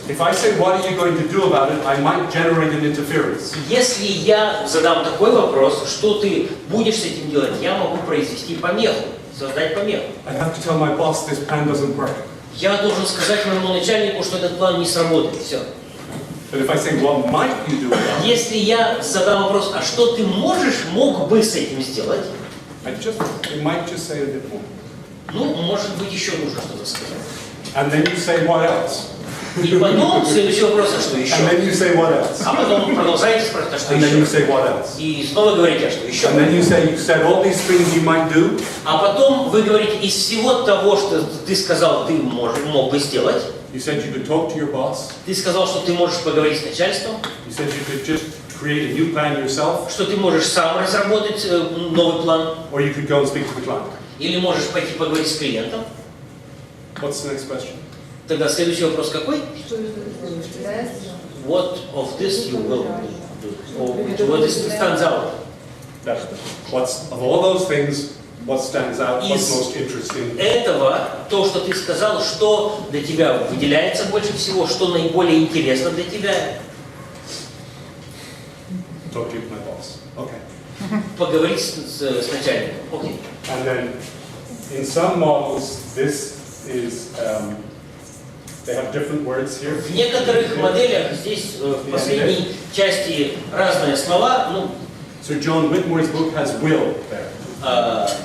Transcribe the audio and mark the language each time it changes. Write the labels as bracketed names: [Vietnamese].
[English] If I say what are you going to do about it, I might generate an interference. [Russian] Если я задам такой вопрос, что ты будешь с этим делать, я могу произвести помеху, создать помеху. [English] I have to tell my boss this plan doesn't work. [Russian] Я должен сказать моему начальнику, что этот план не сработает. Все. [English] But if I say what might you do about it, [Russian] Если я задам вопрос, а что ты мог бы с этим сделать? [English] I might just say a bit more. [Russian] Ну, может быть, еще нужно что-то сказать. [English] And then you say what else? [Russian] И потом следующий вопрос, а что еще? [English] And then you say what else? [Russian] А потом продолжаете спрашивать, а что [English] And then you [Russian] еще? [English] say what else? [Russian] И снова говорите, а что еще? [English] And then you said all these things you might do. [Russian] А потом вы говорите, из всего того, что ты сказал, ты мог бы сделать, [English] You said you could talk to your boss. [Russian] ты сказал, что ты можешь поговорить с начальством, [English] You said you could just create a new plan yourself. [Russian] что ты можешь сам разработать новый план, [English] Or you could go and speak to the client. [Russian] или можешь пойти поговорить с клиентом. [English] What's the next question? [Russian] Тогда следующий вопрос какой? [English] What of this you will do? What stands out? What's of all those things, what stands out, what's [Russian] Из [English] most interesting? [Russian] этого, то, что ты сказал, что для тебя выделяется больше всего, что наиболее интересно для тебя, [English] Talk to my boss. Okay. [Russian] поговорить с начальником. Окей. [English] And then in some models, this is, they have different words here. [Russian] В некоторых моделях здесь в последней части разные слова. Ну, [English] So John Whitmore's book has will there.